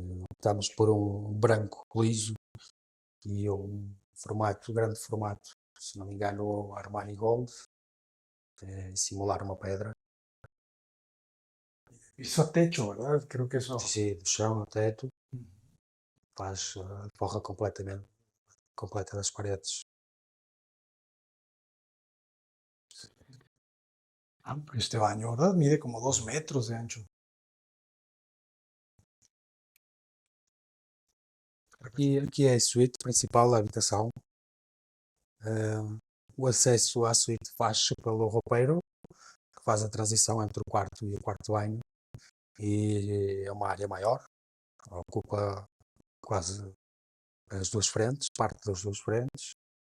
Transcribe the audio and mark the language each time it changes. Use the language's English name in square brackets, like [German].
[Portuguese] Optamos por um branco liso e grande formato, se não me engano, o Armani Gold, simular uma pedra. [Spanish] Piso a techo, ¿verdad? Creo que eso. [Portuguese] Sim, do chão ao teto, faz a forra completa das paredes. [Spanish] Amplio este baño, ¿verdad? Mide como 2 metros de ancho. [Portuguese] Aqui é a suíte principal da habitação. O acesso à suíte faz-se pelo roupeiro, que faz a transição entre o quarto e o quarto de banho. E é uma área maior, ocupa quase as duas frentes, parte das duas frentes.